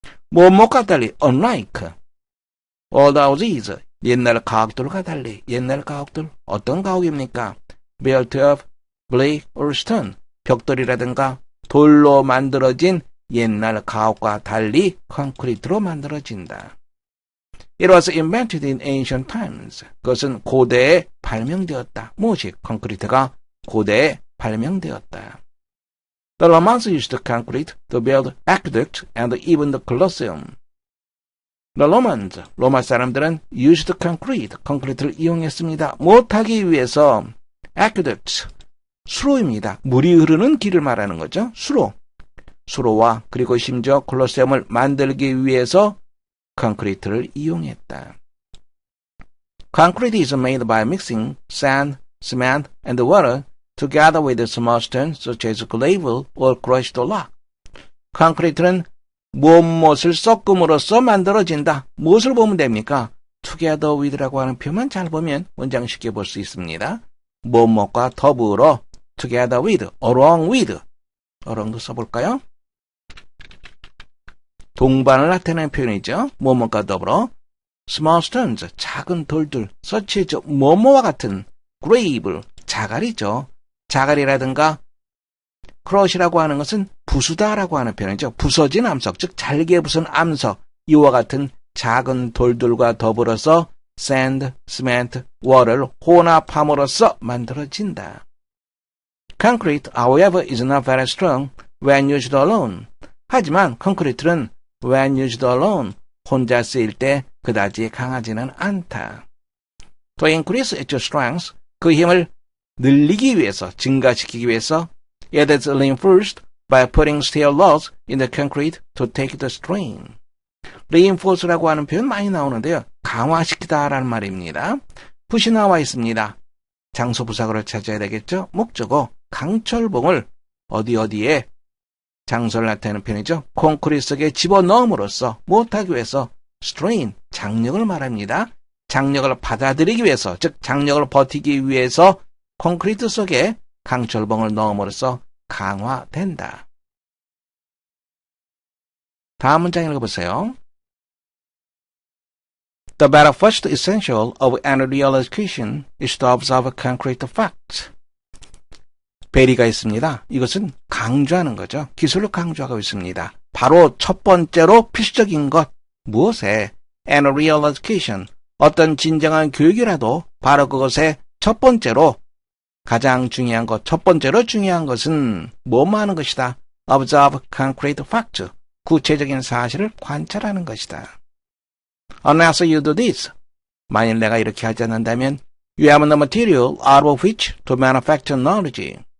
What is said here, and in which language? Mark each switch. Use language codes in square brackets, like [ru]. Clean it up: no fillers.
[ko] 무엇과 달리 [en] unlike old houses [ko] 옛날 가옥들과 달리 옛날 가옥들 어떤 가옥입니까? [en] built of brick or stone [ko] 벽돌이라든가 돌로 만들어진 옛날 가옥과 달리 콘크리트로 만들어진다. [en] It was invented in ancient times. [ko] 그것은 고대에 발명되었다. 무엇이? 콘크리트가 고대에 발명되었다. [en] The Romans used concrete to build aqueducts and even the Colosseum. The Romans, [ko] 로마 사람들은 [en] used concrete, [ko] 콘크리트를 이용했습니다. 못하기 위해서 aqueducts, 수로입니다. 물이 흐르는 길을 말하는 거죠. 수로와 그리고 심지어 콜로세움을 만들기 위해서 콘크리트를 이용했다. [en] Concrete is made by mixing sand, cement, and water together with small stones such as gravel or crushed rock. [ko] 콘크리트는 무엇을 섞음으로써 만들어진다. 무엇을 보면 됩니까? [en] together with [ko] 라고 하는 표현만 잘 보면 문장 쉽게 볼 수 있습니다. 무엇과 더불어 [en] together with, along with. [ko] along도 써볼까요? 동반을 나타내는 표현이죠. 뭐뭐과 더불어 [en] small stones, [ko] 작은 돌들, such as 뭐뭐와 같은 gravel, 자갈이죠. 자갈이라든가 크러쉬라고 하는 것은 부수다라고 하는 표현이죠. 부서진 암석, 즉 잘게 부순 암석, 이와 같은 작은 돌들과 더불어서 sand, cement, water를 혼합함으로써 만들어진다. [en] Concrete, however, is not very strong when used alone. [ko] 하지만 콘크리트는 [en] when used alone, [ko] 혼자 쓰일 때 그다지 강하지는 않다. [en] To increase its strength, [ko] 그 힘을 늘리기 위해서, 증가시키기 위해서 [en] it is reinforced by putting steel rods in the concrete to take the strain. [ko] reinforce라고 하는 표현 많이 나오는데요. 강화시키다라는 말입니다. 붓이 나와 있습니다. 장소 부사구를 찾아야 되겠죠. 목적어 강철봉을 어디에 장소를 나타내는 표현이죠. 콘크리트 속에 집어넣음으로써 못하기 위해서 strain, 장력을 말합니다. 장력을 받아들이기 위해서, 즉 장력을 버티기 위해서 콘크리트 속에 강철봉을 넣음으로써 강화된다. 다음 문장 읽어보세요. [en] The very first essential of any real education is to observe concrete facts. [ko] 베리가 있습니다. 이것은 강조하는 거죠. 기술을 강조하고 있습니다. 바로 첫 번째로 필수적인 것, 무엇에? [en] Any real education, [ko] 어떤 진정한 교육이라도 바로 그것의 첫 번째로 가장 중요한 것, 첫 번째로 중요한 것은 뭐뭐 하는 것이다. [en] Observe concrete facts, [ko] 구체적인 사실을 관찰하는 것이다. [en] Unless you do this, [ko] 만일 내가 이렇게 하지 않는다면 [en] you have no material out of which to manufacture knowledge.